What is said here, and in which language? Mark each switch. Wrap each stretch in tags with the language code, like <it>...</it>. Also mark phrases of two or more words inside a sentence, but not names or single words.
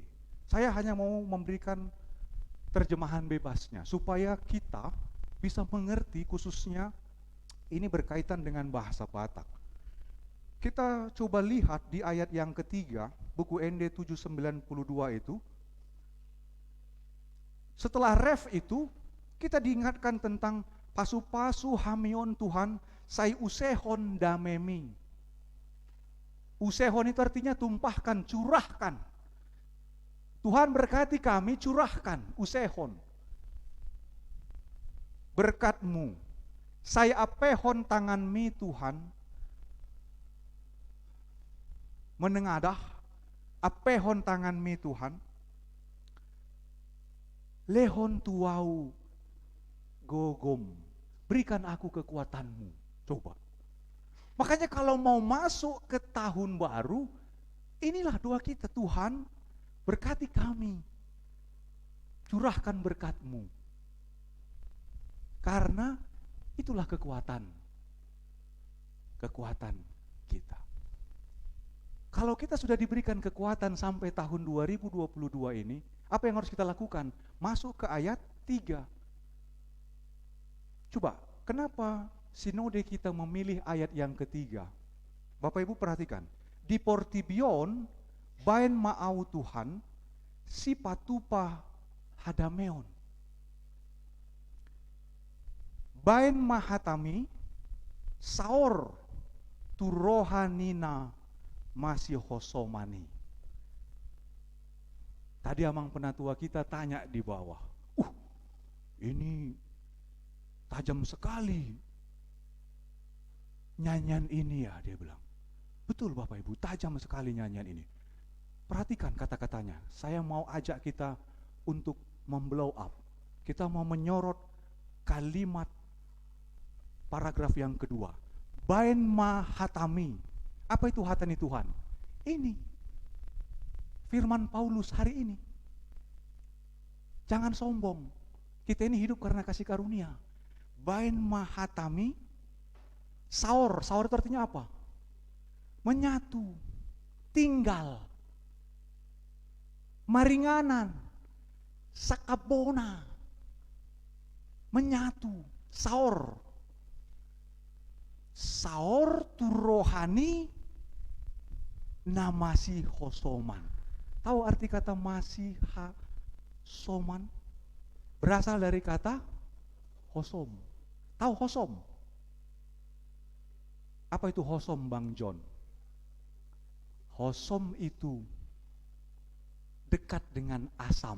<id>Saya hanya mau memberikan terjemahan bebasnya supaya kita bisa mengerti, khususnya ini berkaitan dengan bahasa Batak. Kita coba lihat di ayat yang ketiga, buku ND 792 itu. Setelah ref itu, kita diingatkan tentang</id> <bbc>pasu-pasu hamion Tuhan, sai usehon damemi.</bbc> <id>Usehon itu artinya tumpahkan, curahkan. Tuhan berkati kami, curahkan, usehon. Berkat-Mu, saya</id> <bbc>apehon tangan-Mi Tuhan,</bbc> <id>menengadah,</id> <bbc>apehon tangan-Mi Tuhan, lehon tuau gogom,</bbc> <id>berikan aku kekuatan-Mu. Coba. Makanya kalau mau masuk ke tahun baru, inilah doa kita, Tuhan berkati kami, curahkan berkat-Mu. Karena itulah kekuatan kita. Kalau kita sudah diberikan kekuatan sampai tahun 2022 ini, apa yang harus kita lakukan? Masuk ke ayat 3. Coba, kenapa sinode kita memilih ayat yang ketiga? Bapak Ibu perhatikan,</id> <bbc>di Portibion, bain ma'au Tuhan, si patupa hadameon. Bain mahatami, saor turohanina masih hosomani.</bbc> <id>Tadi amang penatua kita tanya di bawah, ini tajam sekali nyanyian ini ya, dia bilang. Betul Bapak Ibu, tajam sekali nyanyian ini. Perhatikan kata-katanya, saya mau ajak kita untuk memblow up. Kita mau menyorot kalimat paragraf yang kedua.</id> <bbc>Bain ma hatami.</bbc> <id>Apa itu hatani Tuhan? Ini firman Paulus hari ini. Jangan sombong. Kita ini hidup karena kasih karunia.</id> <bbc>Bain ma hatami.</bbc> <id>Saur. Saur itu artinya apa? Menyatu. Tinggal.</id> <bbc>Maringanan. Sakabona.</bbc> <id>Menyatu. Saur.</id> <bbc>Saor turohani namasi hosoman.</bbc> <id>Tahu arti kata masih soman? Berasal dari kata hosom. Tahu hosom? Apa itu hosom Bang John? Hosom itu dekat dengan asam.</id>